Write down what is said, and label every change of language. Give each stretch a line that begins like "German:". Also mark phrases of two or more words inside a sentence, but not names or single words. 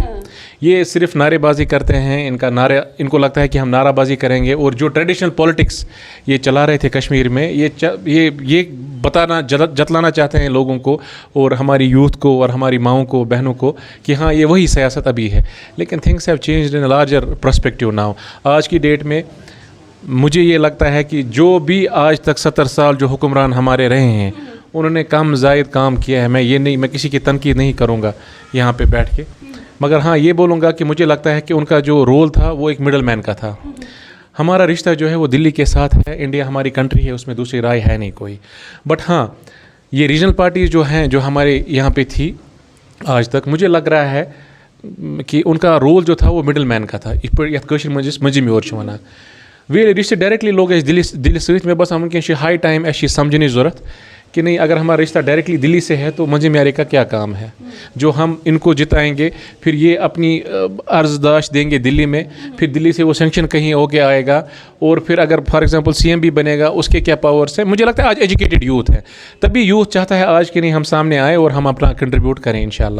Urdu: یہ صرف نعرے بازی کرتے ہیں. ان کو لگتا ہے کہ ہم نعرہ بازی کریں گے, اور جو
English: traditional politics
Urdu: یہ چلا رہے تھے کشمیر میں, یہ جتلانا چاہتے ہیں لوگوں کو اور ہماری یوتھ کو اور ہماری ماؤں کو, بہنوں کو, کہ ہاں یہ وہی سیاست ابھی ہے.
English: لیکن things have changed in larger perspective now.
Urdu: آج کی ڈیٹ میں مجھے یہ لگتا ہے کہ جو بھی آج تک 70 سال جو حکمران ہمارے رہے ہیں انہوں نے کم زائد کام کیا ہے. میں کسی کی تنقید نہیں کروں گا یہاں پہ بیٹھ کے, مگر ہاں یہ بولوں گا کہ مجھے لگتا ہے کہ ان کا جو رول تھا وہ ایک
English: middle man
Urdu: کا تھا. ہمارا رشتہ جو ہے وہ دلی کے ساتھ ہے. انڈیا ہماری کنٹری ہے, اس میں دوسری رائے ہے نہیں کوئی. بٹ ہاں, یہ
English: regional parties
Urdu: جو ہیں جو ہمارے یہاں پہ تھی آج تک, مجھے لگ رہا ہے کہ ان کا رول جو تھا وہ
English: middle man
Urdu: کا تھا. مجھے میں اور
Kashmiri: ونان ویل رشتہ ڈائریکٹلی لوگ دلی سۭتۍ میں باسان ونکیٚن
English: high time
Kashmiri: اَسہِ چھِ سمجھنٕچ ضرورت
Urdu: کہ نہیں, اگر ہمارا رشتہ ڈائریکٹلی دلی سے ہے تو منجھ میارے کا کیا کام ہے جو ہم ان کو جتائیں گے, پھر یہ اپنی عرض داشت دیں گے دلی میں, پھر دلی سے وہ سینکشن کہیں ہو کے آئے گا, اور پھر اگر
English: for example
Urdu: CM بھی بنے گا اس کے کیا پاورس ہیں. مجھے لگتا ہے آج
English: educated youth
Urdu: ہے, تبھی یوتھ چاہتا ہے آج کہ نہیں ہم سامنے آئیں اور ہم اپنا کنٹریبیوٹ کریں انشاءاللہ.